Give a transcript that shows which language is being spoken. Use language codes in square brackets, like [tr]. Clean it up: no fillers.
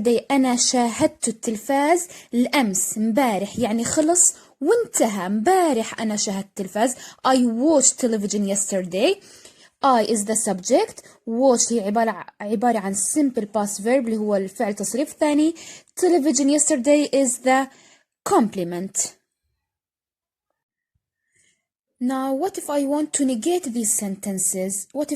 [ar] أنا شاهدت التلفاز الأمس، مبارح، يعني خلص وانتهى. مبارح أنا شاهدت التلفاز. [en] I watched television yesterday. I is the subject. [ar] watch هي عبارة عن [en] simple past verb [ar] اللي هو الفعل تصريف ثاني. [en] Television yesterday is the complement. Now, what if I want to negate these sentences?